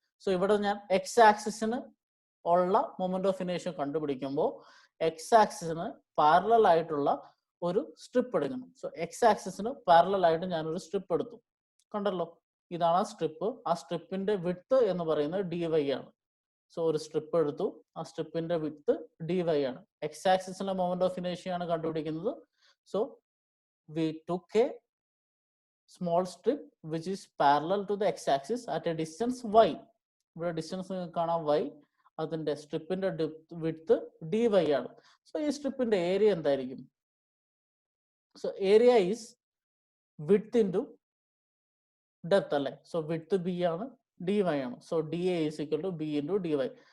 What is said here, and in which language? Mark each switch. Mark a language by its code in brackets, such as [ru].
[ml] So ഇവിടെ ഞാൻ X ആക്സിസിന് ഉള്ള മൊമെന്റ് ഓഫ് ഇനേഷ്യ കണ്ടുപിടിക്കുമ്പോൾ എക്സ് ആക്സിസിന് പാരലൽ ആയിട്ടുള്ള ഒരു സ്ട്രിപ്പ് എടുക്കണം. സോ എക്സ് ആക്സിസിന് പാരലൽ ആയിട്ട് ഞാനൊരു സ്ട്രിപ്പ് എടുത്തു, കണ്ടല്ലോ, ഇതാണ് ആ സ്ട്രിപ്പ്. ആ സ്ട്രിപ്പിന്റെ വിഡ്ത്ത് എന്ന് പറയുന്നത് ഡി വൈ ആണ്. സോ ഒരു സ്ട്രിപ്പ് എടുത്തു, ആ സ്ട്രിപ്പിന്റെ വിഡ്ത്ത് ഡി വൈ ആണ്. എക്സ് ആക്സിസിലെ മൊമെന്റ് ഓഫ് ഇനേഷ്യ ആണ് കണ്ടുപിടിക്കുന്നത്. [en] So we took A small strip which is parallel to the x-axis at a distance y. [ml] ഇവിടെ ഡിസ്റ്റൻസ് നിങ്ങൾക്ക് കാണാം y, അതിന്റെ സ്ട്രിപ്പിന്റെ വിഡ്ത്ത് dy ആണ്. സോ ഈ സ്ട്രിപ്പിന്റെ ഏരിയ എന്തായിരിക്കും? So area is width into depth അല്ലേ. സോ വിഡ്ത്ത് ബി ആണ്, dy ആണ്. [en] So D A is equal to B into D Y.